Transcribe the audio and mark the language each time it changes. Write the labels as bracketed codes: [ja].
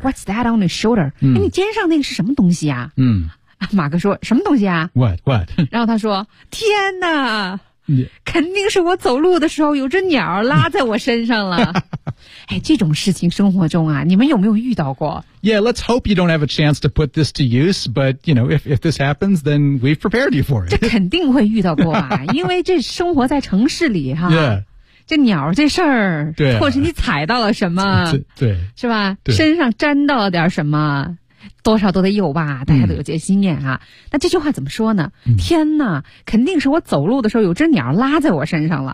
[en] What's that on your shoulder、嗯、 [zh] 哎你肩上那个是什么东西啊嗯马哥说什么东西啊 [en] What What [zh] 然后他说天哪、yeah. 肯定是我走路的时候有只鸟拉在我身上了哎这种事情生活中啊你们有没有遇到过 [en] Yeah let's hope you don't have a chance to put this to use but you know if this happens then we've prepared you for it [zh] 这肯定会遇到过啊因为这生活在城市里哈、啊 [en] yeah. [zh] 这鸟这事儿对、啊、或是你踩到了什么对是吧对身上沾到了点什么多少都得有吧大家都有这些经验啊、嗯、那这句话怎么说呢、嗯、天哪肯定是我走路的时候有只鸟拉在我身上了、